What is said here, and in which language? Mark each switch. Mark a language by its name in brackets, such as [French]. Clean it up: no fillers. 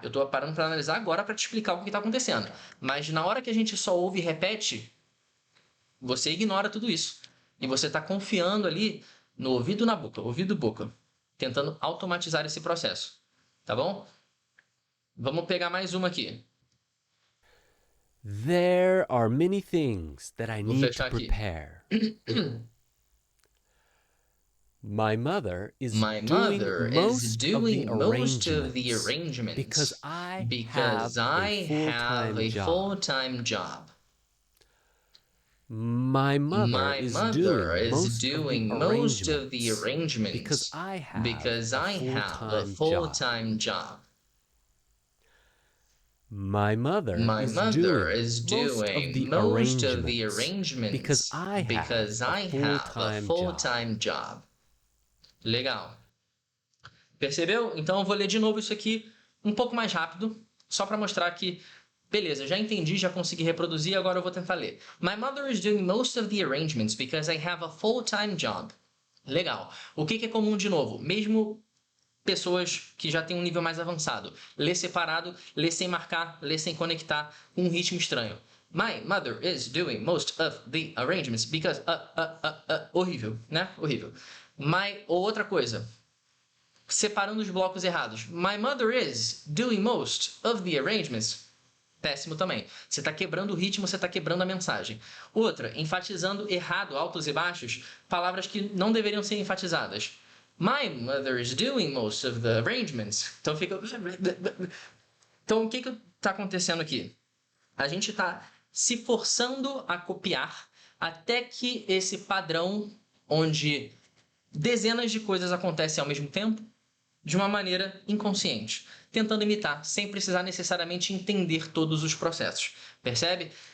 [Portuguese] Eu estou parando para analisar agora para te explicar o que está acontecendo. Mas na hora que a gente só ouve e repete, você ignora tudo isso. E você está confiando ali no ouvido na boca, ouvido-boca, tentando automatizar esse processo. Tá bom? Vamos pegar mais uma aqui. [English] There are many things that I [Portuguese] Vou [English] need to [Portuguese] fechar aqui. [English] prepare. My mother is doing most of the arrangements because I have a full-time job. My mother is doing most of the arrangements because I have a full-time job. My mother is doing most of the arrangements because I have a full-time job. [Portuguese] Legal. Percebeu? Então eu vou ler de novo isso aqui um pouco mais rápido, só para mostrar que, beleza, já entendi, já consegui reproduzir, agora eu vou tentar ler. [English] My mother is doing most of the arrangements because I have a full-time job. [Portuguese] Legal. O que é comum de novo? Mesmo pessoas que já têm um nível mais avançado. Lê separado, lê sem marcar, lê sem conectar, com um ritmo estranho. [English] My mother is doing most of the arrangements because... [Portuguese] Horrível, né? Horrível. Ou outra coisa, separando os blocos errados. [English] My mother is doing most of the arrangements. [Portuguese] Péssimo também. Você está quebrando o ritmo, você está quebrando a mensagem. Outra, enfatizando errado, altos e baixos, palavras que não deveriam ser enfatizadas. [English] My mother is doing most of the arrangements. [Portuguese] Então fica... Então o que está acontecendo aqui? A gente está se forçando a copiar até que esse padrão, onde dezenas de coisas acontecem ao mesmo tempo, de uma maneira inconsciente, tentando imitar, sem precisar necessariamente entender todos os processos. Percebe?